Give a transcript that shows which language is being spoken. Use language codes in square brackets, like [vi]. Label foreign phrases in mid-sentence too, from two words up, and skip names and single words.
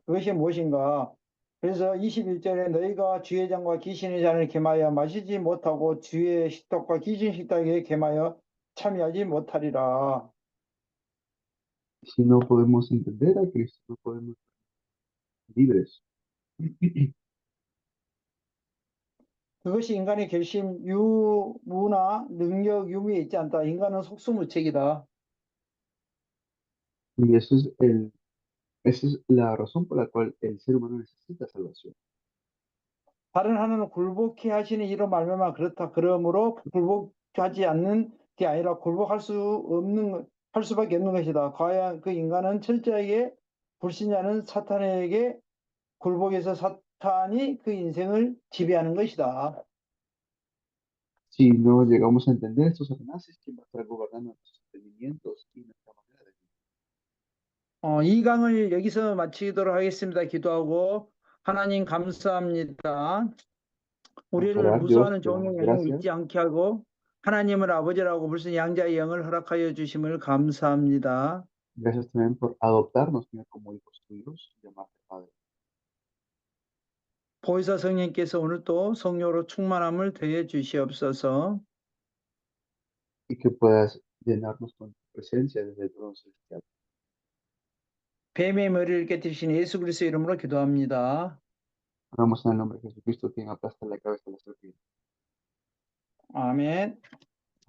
[ko] 그것이 무엇인가? 그래서 21절에 너희가 주의 잔과 귀신의 잔을 겸하여 마시지 못하고 주의 식탁과 귀신 식탁에 겸하여 참여하지 못하리라. [es] Si no podemos entender a Cristo, no podemos ser libres. [ko] 그것이 인간의 결심, 유무나 능력, 유무에 있지 않다. 인간은 속수무책이다. [es] Y esa es la razón por la cual el ser humano necesita salvación. [ko] 다른 하나는 굴복해 하시는 이로 말미암아 그렇다. 그러므로 굴복하지 않는 게 아니라 굴복할 할 수밖에 없는 것이다. 과연 그 인간은 철저하게 불신자는 사탄에게 굴복해서 사탄이 그 인생을 지배하는 것이다. [es] Si no llegamos a entender esto, Satanás es quien va a estar gobernando nuestros entendimientos y nuestra manera de vivir. [ko] 이 강을 여기서 마치도록 하겠습니다. 기도하고 하나님 감사합니다. [es] Vamos a [ko] 우리를 [es] orar, Dios, [ko] 무수하는 [es] te damos [ko] 종의 영을 [es] gracias. [ko] 잊지 않게 하고 하나님을 아버지라고 부르신 양자의 영을 허락하여 주심을 감사합니다. [es] Gracias también por adoptarnos, Señor, como hijos tuyos y llamarte Padre. [ko] 보혜사 성령께서 오늘 또 성령으로 충만함을 더해 주시옵소서. [es] Y que puedas llenarnos con tu presencia desde el trono celestial. [ko] 뱀의 머리를 깨뜨리신 예수 그리스도 이름으로 기도합니다. [es] Oramos en el nombre de Jesucristo, quien aplasta la cabeza de la serpiente. [ko] 아멘.